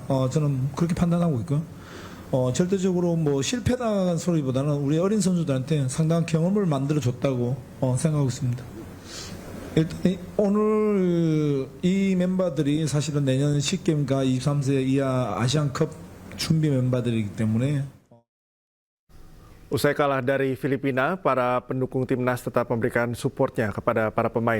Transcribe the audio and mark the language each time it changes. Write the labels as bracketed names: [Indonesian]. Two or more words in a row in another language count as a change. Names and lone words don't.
[Korean] 저는 그렇게 판단하고 있고요. 절대적으로 뭐 실패다는 소리보다는 우리 어린 선수들한테 상당한 경험을 만들어 줬다고 생각하고 있습니다. 일단 오늘 이 멤버들이 사실은 내년 SEAGAMes과 23세 이하 아시안컵 준비 멤버들이기 때문에. [Indonesian] Usai kalah dari Filipina, para pendukung timnas tetap memberikan supportnya kepada para pemain.